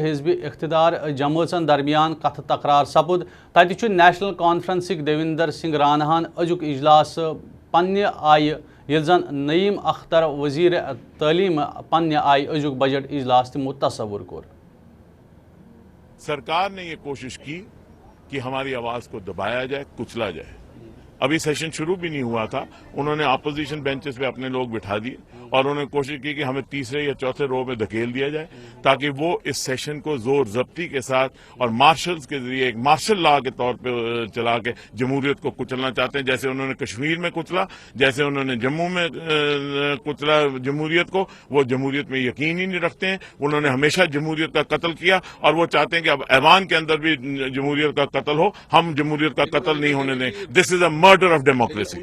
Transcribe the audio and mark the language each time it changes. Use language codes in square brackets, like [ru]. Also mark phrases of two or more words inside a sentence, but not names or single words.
[ks] حزبی اقتدار جماعتن درمیان کتھ تقرار سپد تتہ نیشنل کانفرنس دیویندر سنگھ راناہن ازیک اجلاس پنہ آئی یل زن نعیم اختر وزیر تعلیم پنہ آئی ازیک بجٹ اجلاس تمو تصور کور [ur] سرکار نے یہ کوشش کی کہ ہماری آواز کو دبایا جائے کچلا جائے ابھی سیشن شروع بھی نہیں ہوا تھا انہوں نے [en] opposition benches [ur] پہ اپنے لوگ بٹھا دیے اور انہوں نے کوشش کی کہ ہمیں تیسرے یا چوتھے رو میں دھکیل دیا جائے تاکہ وہ اس سیشن کو زور ضبطی کے ساتھ اور مارشلز کے ذریعے ایک مارشل لا کے طور پہ چلا کے جمہوریت کو کچلنا چاہتے ہیں جیسے انہوں نے کشمیر میں کچلا جیسے انہوں نے جموں میں کچلا جمہوریت کو وہ جمہوریت میں یقین ہی نہیں رکھتے ہیں انہوں نے ہمیشہ جمہوریت کا قتل کیا اور وہ چاہتے ہیں کہ اب ایوان کے اندر بھی جمہوریت کا قتل ہو ہم جمہوریت کا قتل نہیں ہونے دیں [en] this is a murder of democracy